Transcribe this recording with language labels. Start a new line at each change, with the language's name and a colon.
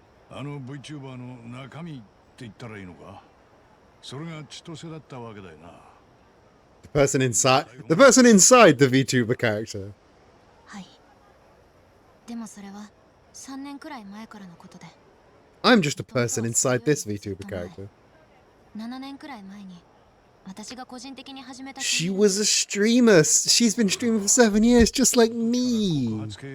Japanese: あの VTuber の中身って言ったらいいのか。それが千歳だったわけだよな。
English: The person inside the VTuber character.
Japanese: はい。でもそれは3年くらい前からのことで。
English: I'm just a person inside this VTuber character.
Japanese: 7年くらい前に私が個人的に始めた。
English: She was a streamer. She's been streaming for 7 years, just like me.